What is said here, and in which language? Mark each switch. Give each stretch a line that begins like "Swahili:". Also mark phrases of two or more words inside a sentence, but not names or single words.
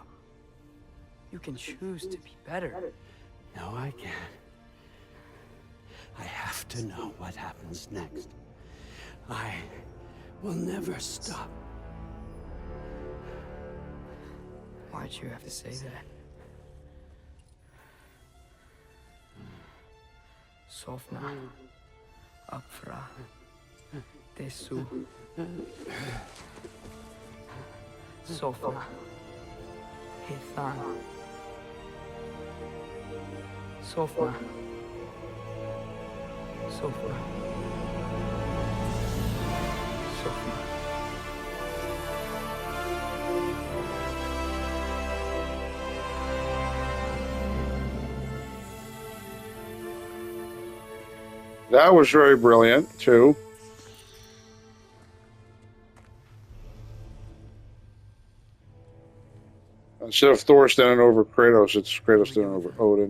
English: You can choose to be better. No, I can't. I have to know what happens next. I will never stop. Why'd you have to say that?
Old Norse: Sofna. Apfra. Desu. Sofna. Hithan. Sofna. Sofna. Sofna.
English: That was very brilliant, too. Instead of Thor standing over Kratos, it's Kratos standing over Odin.